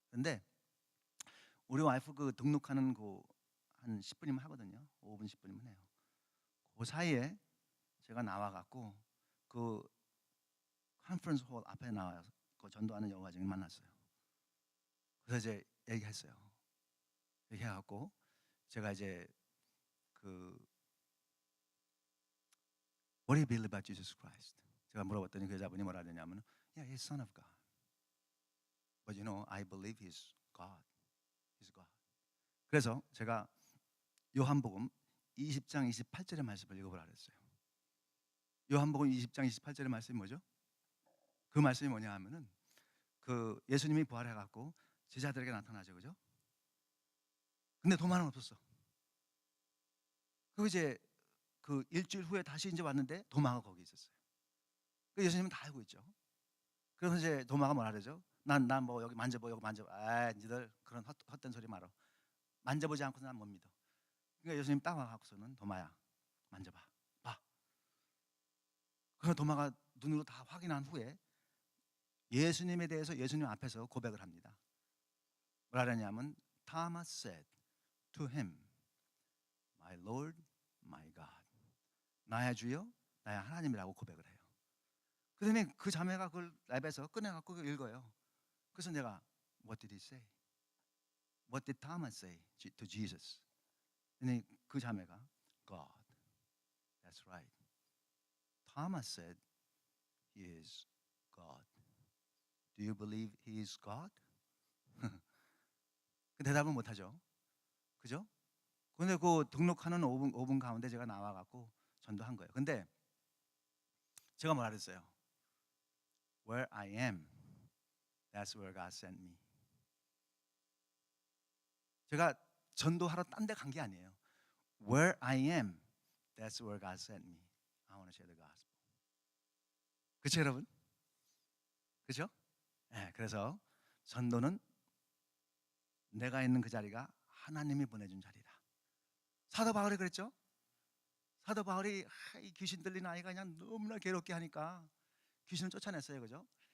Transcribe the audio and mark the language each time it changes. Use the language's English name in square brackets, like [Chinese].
[Korean] 근데 우리 와이프 그 등록하는 그 한 10분이면 하거든요. 5분 10분이면 해요. 그 사이에 제가 나와갖고 그 컨퍼런스 홀 앞에 나와서 그 전도하는 여호와정이 만났어요. 그래서 이제 얘기했어요. 얘기해갖고 제가 이제 그 [English] What do you believe about Jesus Christ? [Korean] 제가 물어봤더니 그 여자분이 뭐라 하냐면 [English] Yeah, he's son of God. But you know, I believe he's God. He's God. [Korean] 그래서 제가 요한복음 20장 28절의 말씀을 읽어보라 그랬어요. 요한복음 20장 28절의 말씀이 뭐죠? 그 말씀이 뭐냐 하면은 그 예수님이 부활해 갖고 제자들에게 나타나죠. 그죠? 근데 도마는 없었어. 그 이제 그 일주일 후에 다시 이제 왔는데 도마가 거기 있었어요. 그 예수님은 다 알고 있죠. 그래서 이제 도마가 뭐라 그러죠? 난 뭐 여기 만져봐, 여기 만져봐. 아, 니들 그런 헛된 소리 말어. 만져보지 않고서 난 못 믿어. 그러니까 예수님 딱 와갖고서는 도마야, 만져봐, 봐. 그래서 도마가 눈으로 다 확인한 후에 예수님에 대해서 예수님 앞에서 고백을 합니다. 뭐라 그러냐면 [English] Thomas said to him, My Lord, my God. [Korean] 나의 주여, 나의 하나님이라고 고백을 해요. 그러더니 그 자매가 그걸 랩에서 꺼내갖고 읽어요. 그래서 내가 [English] What did he say? What did Thomas say to Jesus? [Korean] 근데 그 자매가 [English] God. That's right. Thomas said he is God. Do you believe he is God? [Korean] 그 대답을 못하죠. 그죠? 근데 그 등록하는 5분 가운데 제가 나와갖고 전도한 거예요. 근데 제가 뭐라 그랬어요? [English] Where I am, that's where God sent me. [Korean] 제가 전도하러 딴 데 간 게 아니에요. [English] Where I am, that's where God sent me. I want to share the gospel. [Korean] 그렇죠, 여러분? 그렇죠? 네, 그래서 전도는 내가 있는 그 자리가 하나님이 보내준 자리다. 사도 바울이 그랬죠? 사도 바울이 이 귀신 들린 아이가 그냥 너무나 괴롭게 하니까 귀신을 쫓아냈어요, 그죠?